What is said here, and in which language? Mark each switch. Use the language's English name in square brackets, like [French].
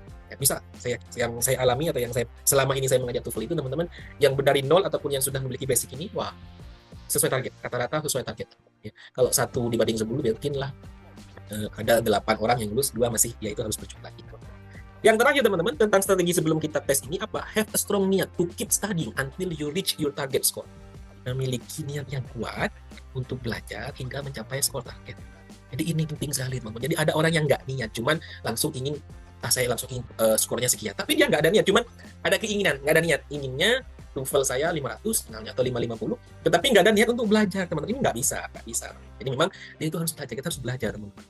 [Indonesian] Ya, bisa yang saya alami atau yang selama ini saya mengajar TOEFL itu teman-teman yang dari nol ataupun yang sudah memiliki basic ini, wah sesuai target, rata-rata sesuai target ya. Kalau 1 dibanding 10 mungkin lah ada 8 orang yang lulus, 2 masih, ya itu harus berjumlah gitu. Yang terakhir teman-teman tentang strategi sebelum kita tes ini apa? [English] Have a strong [Indonesian] niat [English] to keep studying until you reach your target score. [Indonesian] Memiliki niat yang kuat untuk belajar hingga mencapai skor target. Jadi ini penting sekali teman-teman. Jadi ada orang yang nggak niat, cuman langsung ingin saya langsung skornya sekian, tapi dia nggak ada niat, cuman ada keinginan, nggak ada niat, inginnya TOEFL saya 500 atau 550, tetapi nggak ada niat untuk belajar teman-teman. Ini nggak bisa. Jadi memang itu harus belajar, kita harus belajar teman-teman.